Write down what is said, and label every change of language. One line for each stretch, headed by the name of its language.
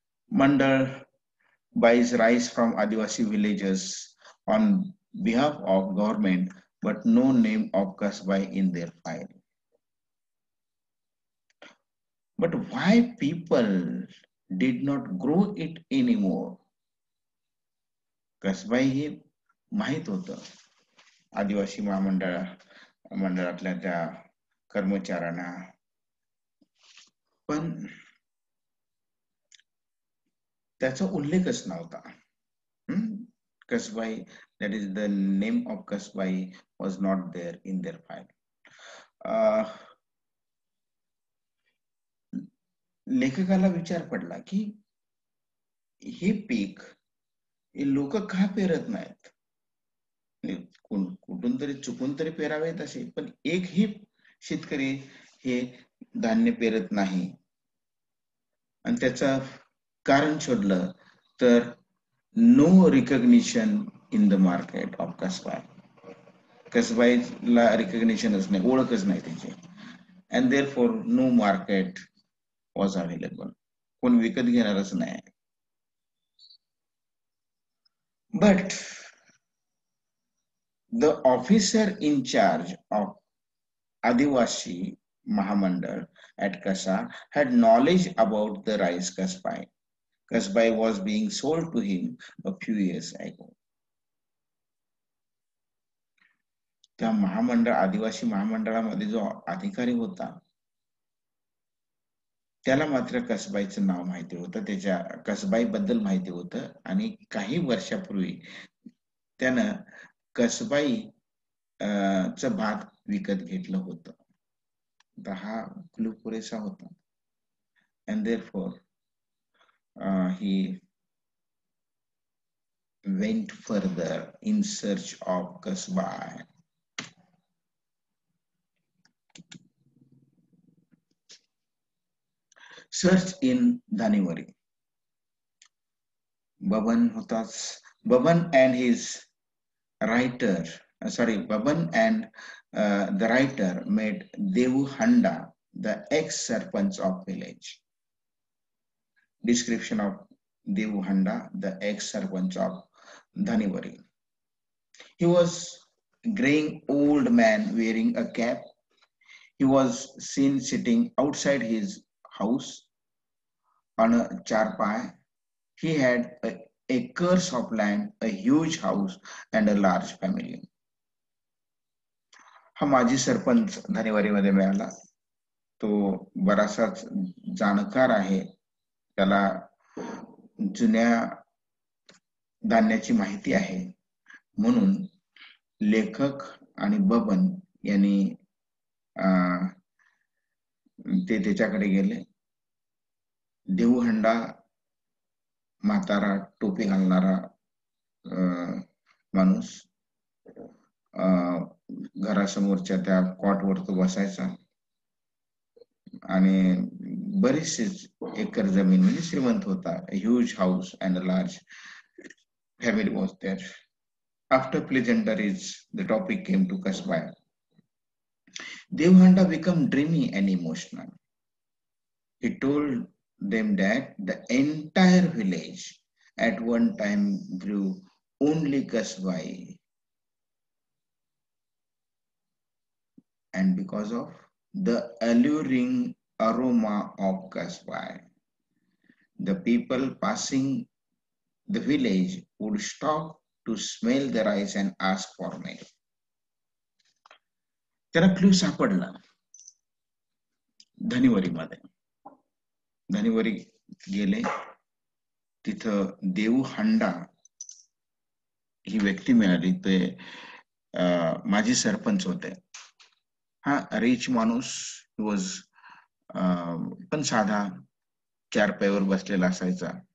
English: मंडळ buys rice from Adivasi villages on behalf of government, but no name of Kasbai in their file. But why people did not grow it anymore?
Marathi: कसबाई हे माहित होतं आदिवासी मंडळातल्या त्या कर्मचाऱ्यांना, पण त्याचा उल्लेखच नव्हता.
English: Kasbai, that is the name of Kasbai, was not there in their file.
Marathi: लेखकाला विचार पडला की हे पीक लोक का पेरत नाहीत, कुठून तरी चुकून तरी पेरावेत असे, पण एकही शेतकरी हे धान्य पेरत नाही. आणि त्याचं कारण शोधलं तर
English: No recognition in the market of Kasbai.
Marathi: कसबाईला रिकग्निशनच नाही, ओळखच नाही त्याची.
English: And therefore no market was available.
Marathi: कोण विकत घेणारच नाही.
English: But the officer in charge of Adivasi Mahamandal at Kasa had knowledge about the rice Kasbai. Kasbai was being sold to him a few years ago.
Marathi: त्या महामंडळ, आदिवासी महामंडळामध्ये जो अधिकारी होता त्याला मात्र कसबाईचं नाव माहिती होतं, त्याच्या कसबाई बद्दल माहिती होतं, आणि काही वर्षापूर्वी त्यानं कसबाई च भात विकत घेतलं होतं. हा क्लू पुरेसा होता.
English: And therefore he went further in search of Kasbai. Search in Dhanivari. Baban and his writer, Baban and the writer met Devu Handa, the ex-sarpanch of village. Description of Devu Handa, the ex-sarpanch of Dhanivari. He was a graying old man wearing a cap. He was seen sitting outside his house on a charpai. He had acres of land, a huge house, and a large family.
Marathi: हा माजी सरपंच धनेवारीमध्ये मिळाला. तो बराचसाच जाणकार आहे, त्याला जुन्या धान्याची माहिती आहे. म्हणून लेखक आणि बबन यांनी ते त्याच्याकडे गेले. देऊहंडा म्हातारा, टोपी घालणारा माणूस, घरासमोरच्या त्या कॉटवर तो बसायचा आणि बरीचशी एकर जमीन, म्हणजे श्रीमंत होता.
English: Huge house and a large family was there. After pleasantries, the topic came to Kasbai. Devhanda became dreamy and emotional. He told them that the entire village at one time grew only Kasbai, and because of the alluring aroma of Kasbai, the people passing the village would stop to smell the rice and ask for milk.
Marathi: त्याला clue सापडला धनिवरीमध्ये. धनिवरी गेले. तिथं देऊ हंडा ही व्यक्ती मिळाली. ते माजी सरपंच होते. हा रिच माणूस वॉज, पण साधा, चारपाईवर बसलेला असायचा.